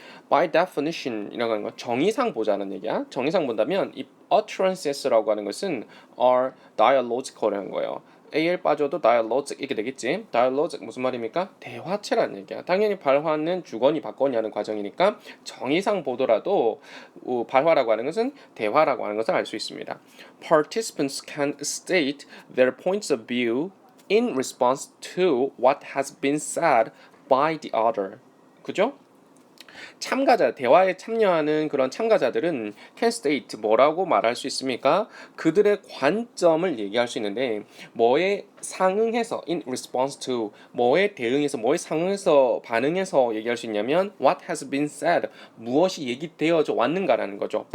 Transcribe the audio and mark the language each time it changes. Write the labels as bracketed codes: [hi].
[ko] by definition이라고 하는 건 정의상 보자는 얘기야. 정의상 본다면 이 utterances,라고 하는 것은 [en] are dialogical [ko] 이라는 거예요. AL 빠져도 dialogic 이게 되겠지. dialogic 무슨 말입니까? 대화체라는 얘기야. 당연히 발화는 주거니 받거니 하는 과정이니까 정의상 보더라도 발화라고 하는 것은 대화라고 하는 것을 알 수 있습니다. [en] Participants can state their points of view in response to what has been said by the other. [ko] 그죠? 참가자, 대화에 참여하는 그런 참가자들은 [en] can state [ko] 뭐라고 말할 수 있습니까? 그들의 관점을 얘기할 수 있는데 뭐에 상응해서 in response to 뭐에 대응해서 뭐에 상응해서 반응해서 얘기할 수 있냐면 [en] what has been said [ko] 무엇이 얘기되어져 왔는가라는 거죠.